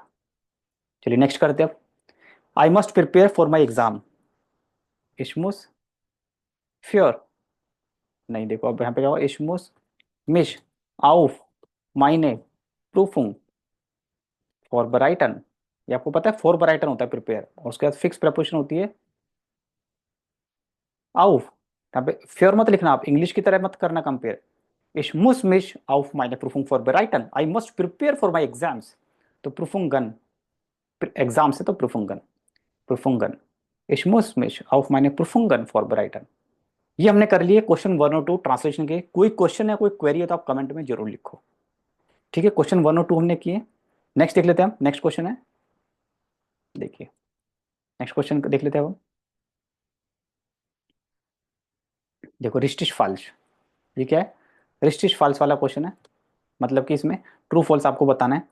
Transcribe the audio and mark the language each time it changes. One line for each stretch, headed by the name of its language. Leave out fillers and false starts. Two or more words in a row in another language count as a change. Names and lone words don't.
Hindi: चलिए नेक्स्ट करते हैं अब।
English: I must prepare for my exam,
German: Ich muss für,
Hindi: नहीं देखो अब यहाँ पे क्या होगा,
German: Ich muss mich auf meine Prüfung vorbereiten,
Hindi: ये आपको पता है फॉर बराइटन होता है प्रिपेयर, और उसके बाद
English: fixed preposition
Hindi: होती है आउफ। यहाँ पे फ्योर मत लिखना, आप इंग्लिश की तरह मत करना कंपेयर।
German: Ich muss mich auf meine Prüfung vorbereiten.
English: I must prepare for my exams.
Hindi: तो Prüfungen, एग्जाम से तो Prüfungen, Prüfungen.
German: Ich muss mich auf meine Prüfungen vorbereiten.
Hindi: ये हमने कर लिए क्वेश्चन 1 और 2 ट्रांसलेशन के। कोई क्वेश्चन है कोई क्वेरी है तो आप कमेंट में जरूर लिखो, ठीक है। क्वेश्चन 1 और 2 हमने किए। नेक्स्ट देख लेते हैं हम, नेक्स्ट क्वेश्चन है, देखिए नेक्स्ट क्वेश्चन देख लेते हैं हम। देखो
German: richtig falsch,
Hindi: ये क्या है,
German: richtig falsch
Hindi: वाला क्वेश्चन है, मतलब कि इसमें
English: true false
Hindi: आपको बताना है।